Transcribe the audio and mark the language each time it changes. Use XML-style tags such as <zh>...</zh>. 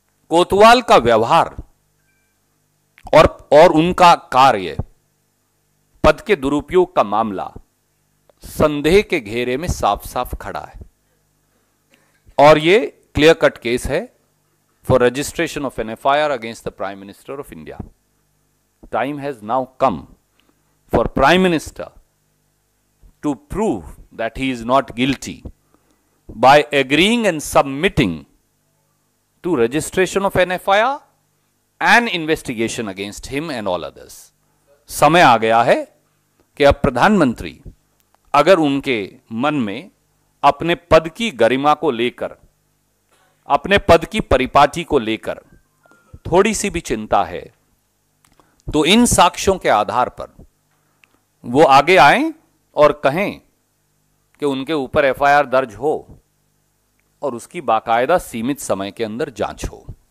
<hi>कोतवाल का व्यवहार और उनका कार्य, पद के दुरुपयोग का मामला संदेह के घेरे में साफ साफ खड़ा है और यह क्लियर कट केस है</hi> <en>For registration of an FIR against the prime minister of India. Time has now come for Prime Minister to prove that he is not guilty by agreeing and submitting to registration of an FIR and investigation against him and all others.</en> <hi>समय आ गया है कि अब प्रधानमंत्री अगर उनके मन में अपने पद की गरिमा को लेकर, अपने पद की परिपाटी को लेकर थोड़ी सी भी चिंता है, तो इन साक्ष्यों के आधार पर वो आगे आएं और कहें कि उनके ऊपर एफआईआर दर्ज हो और उसकी बाकायदा सीमित समय के अंदर जांच हो।</hi>